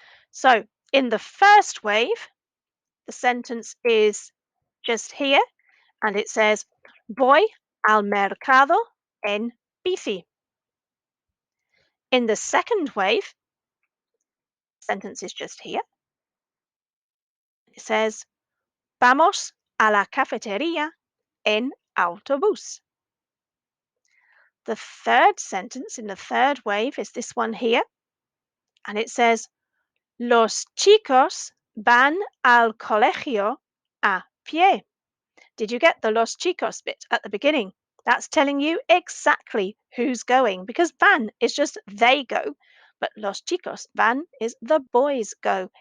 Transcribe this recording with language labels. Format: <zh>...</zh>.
<en>So, in the first wave, the sentence is just here and it says,</en> <es>Voy al mercado en bici.</es> <en>In the second wave, the sentence is just here. It says,</en> <es>Vamos a la cafetería en autobús.</es> <en>The third sentence in the third wave is this one here, and it says,</en> <es>Los chicos van al colegio a pie.</es> <en>Did you get the los chicos bit at the beginning? That's telling you exactly who's going because van is just they go, but los chicos, van is the boys go.</en>